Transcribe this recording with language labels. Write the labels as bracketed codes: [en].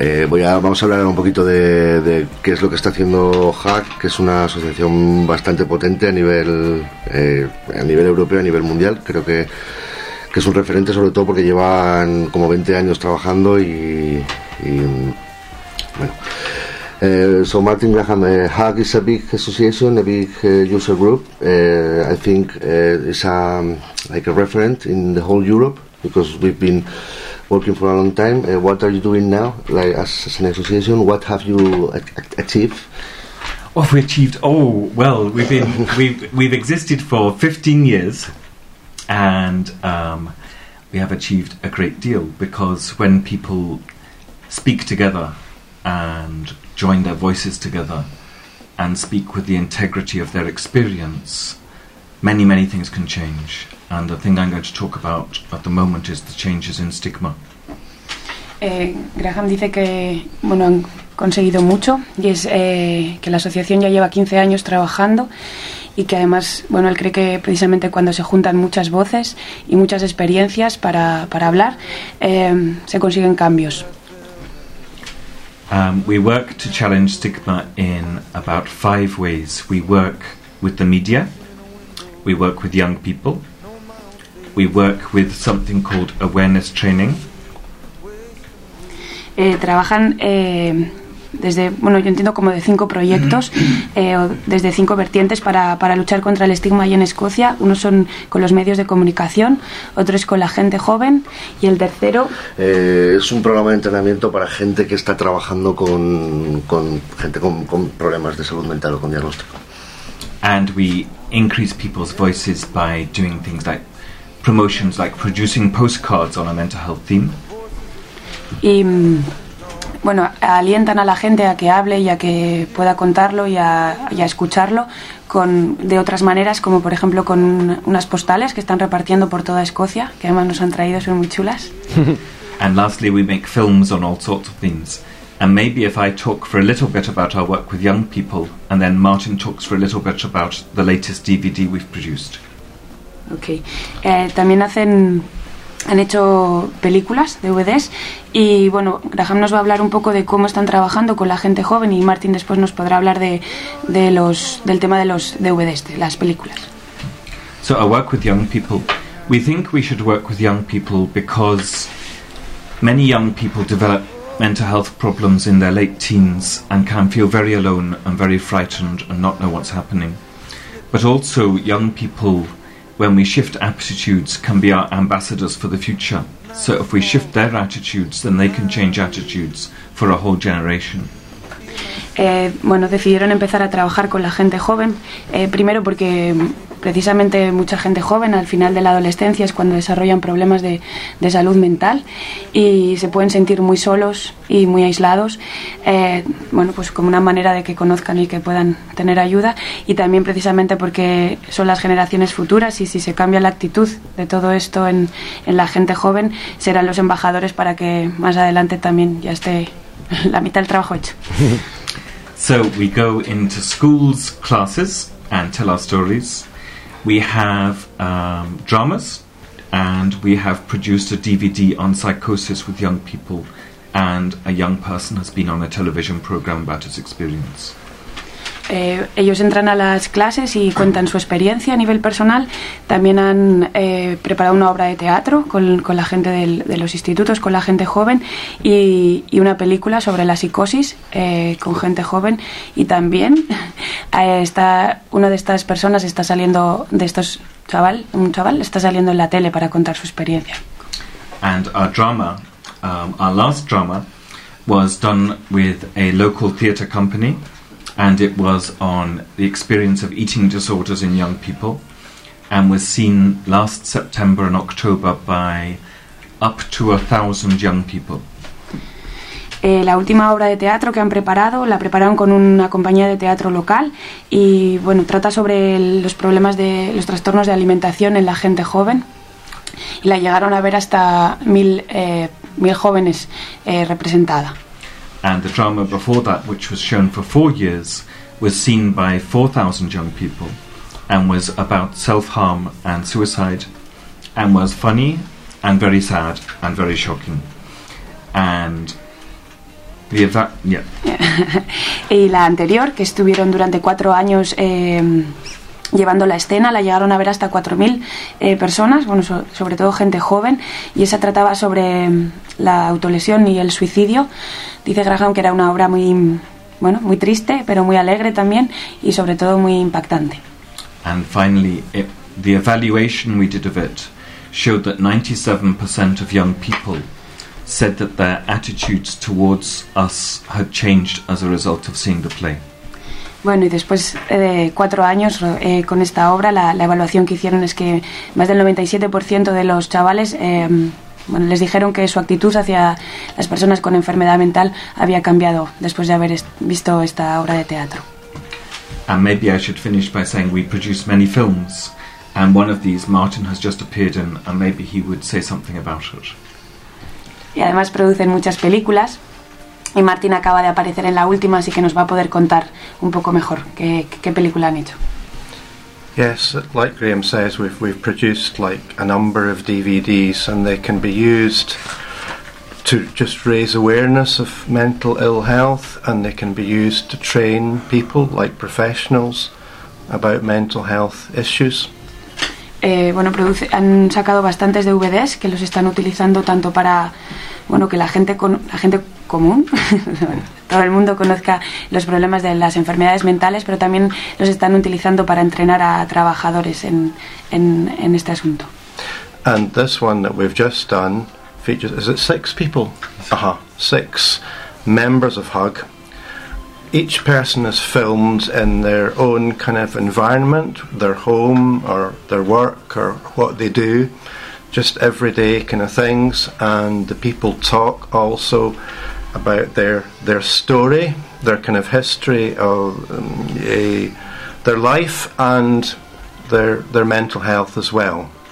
[es] Vamos a hablar un poquito de qué es lo que está haciendo HAC, que es una asociación bastante potente a nivel europeo, a nivel mundial. Creo que es un referente, sobre todo porque llevan como 20 años trabajando y bueno. [en] So Martin Graham, HAC is a big association, a big user group. I think it's like a reference in the whole Europe, because we've been working for a long time. What are you doing now, like as an association? What have you achieved? What have we achieved? Oh, well, we've existed for 15 years, and we have achieved a great deal, because when people speak together and join their voices together and speak with the integrity of their experience, many, many things can change. And the thing I'm going to talk about at the moment is the changes in stigma. [es] Graham dice que, bueno, han conseguido mucho, y es que la asociación ya lleva 15 años trabajando, y que además, bueno, él cree que precisamente cuando se juntan muchas voces y muchas experiencias para hablar, se consiguen cambios. [en] We work to challenge stigma in about 5 ways. We work with the media. We work with young people. We work with something called awareness training. [es] Trabajan desde, bueno, yo entiendo como de 5 proyectos, desde 5 vertientes para luchar contra el estigma ahí en Escocia. Uno son con los medios de comunicación, otro es con la gente joven y el tercero... Es un programa de entrenamiento para gente que está trabajando con gente con problemas de salud mental o con diagnóstico. [en] And we increase people's voices by doing things like promotions, like producing postcards on a mental health theme. [es] Y bueno, alientan a la gente a que hable y a que pueda contarlo y a escucharlo con, de otras maneras, como por ejemplo con unas postales que están repartiendo por toda Escocia, que además nos han traído, son muy chulas. [en] And lastly, we make films on all sorts of themes. And maybe if I talk for a little bit about our work with young people, and then Martin talks for a little bit about the latest DVD we've produced. Okay. [es] También hacen, han hecho películas, DVDs, y bueno, Graham nos va a hablar un poco de cómo están trabajando con la gente joven, y Martin después nos podrá hablar de los, del tema de los DVDs, de las películas. [en] So our work with young people. We think we should work with young people because many young people develop mental health problems in their late teens and can feel very alone and very frightened and not know what's happening. But also young people, when we shift attitudes, can be our ambassadors for the future. So if we shift their attitudes, then they can change attitudes for a whole generation. [es] Bueno, decidieron empezar a trabajar con la gente joven, primero porque precisamente mucha gente joven al final de la adolescencia es cuando desarrollan problemas de salud mental y se pueden sentir muy solos y muy aislados, bueno, pues como una manera de que conozcan y que puedan tener ayuda, y también precisamente porque son las generaciones futuras y si se cambia la actitud de todo esto en la gente joven, serán los embajadores para que más adelante también ya esté la mitad del trabajo hecho. [en] So we go into schools, classes, and tell our stories. We have dramas, and we have produced a DVD on psychosis with young people, and a young person has been on a television program about his experience. [es] Ellos entran a las clases y cuentan su experiencia a nivel personal. También han preparado una obra de teatro con la gente del, de los institutos, con la gente joven, y una película sobre la psicosis con gente joven. Y también está una de estas personas está saliendo de estos chaval, un chaval está saliendo en la tele para contar su experiencia. [en] And our drama, our last drama, was done with a local theater company. And it was on the experience of eating disorders in young people and was seen last September and October by up to 1,000 young people. [es] La última obra de teatro que han preparado la prepararon con una compañía de teatro local y bueno, trata sobre los problemas de los trastornos de alimentación en la gente joven y la llegaron a ver hasta 1,000 jóvenes representada. [en] And the drama before that, which was shown for 4 years, was seen by 4,000 young people and was about self-harm and suicide and was funny and very sad and very shocking. And the event... Yeah. [es] Y la anterior, que estuvieron durante 4 años llevando la escena, la llegaron a ver hasta 4,000 personas, bueno, sobre todo gente joven, y esa trataba sobre la autolesión y el suicidio. Dice Graham que era una obra muy, bueno, muy triste, pero muy alegre también, y sobre todo muy impactante. [en] And finally, the evaluation we did of it showed that 97% of young people said that their attitudes towards us had changed as a result of seeing the play. [es] Bueno, y después de 4 años con esta obra, la evaluación que hicieron es que más del 97% de los chavales bueno, les dijeron que su actitud hacia las personas con enfermedad mental había cambiado después de haber visto esta obra de teatro. [en] And maybe I should finish by saying we produce many films, and one of these Martin has just appeared in, and maybe he would say something about it. [es] Y además producen muchas películas. Y Martin acaba de aparecer en la última, así que nos va a poder contar un poco mejor qué película han hecho. [en] Yes, like Graham says, we've produced like a number of DVDs and they can be used to just raise awareness of mental ill health, and they can be used to train people like professionals about mental health issues. [es] Bueno, han sacado bastantes DVDs que los están utilizando tanto para, bueno, que la gente común, todo el mundo conozca los problemas de las enfermedades mentales, pero también los están utilizando para entrenar a trabajadores en este asunto. [en] And this one that we've just done features, is it six people? Six members of HUG. Each person is filmed in their own kind of environment, their home or their work or what they do, just everyday kind of things, and the people talk also about their story, their kind of history of their life and their mental health as well.